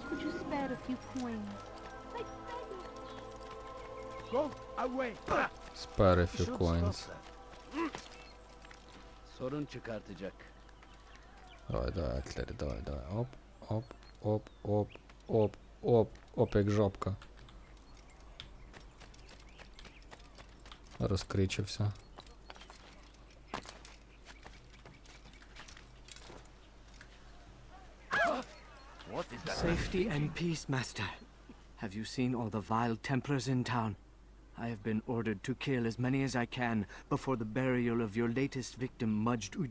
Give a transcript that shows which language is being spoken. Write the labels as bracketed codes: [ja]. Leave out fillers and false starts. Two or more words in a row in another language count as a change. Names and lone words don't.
[en] Spare a few coins. [tr] Sorun çıkartacak. [uk] Давай, Атлері, давай. Оп, оп, оп, оп, оп, оп, оп, як жопка. Розкричився. [en] Safety and peace, Master. Have you seen all the vile Templars in town? I have been ordered to kill as many as I can before the burial of your latest victim, Majd Udin.